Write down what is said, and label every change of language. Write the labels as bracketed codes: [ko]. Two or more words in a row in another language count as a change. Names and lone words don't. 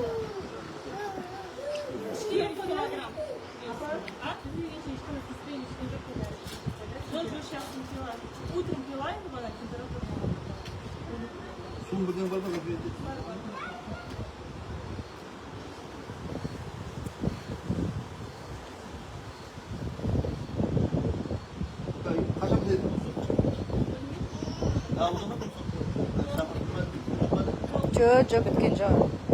[ru] 4 килограмм. Ночью сейчас не пила. Утром пила, и была температура. [kk] Сум бірден бар ма? Қашан деді? Жоқ, біткен жоқ.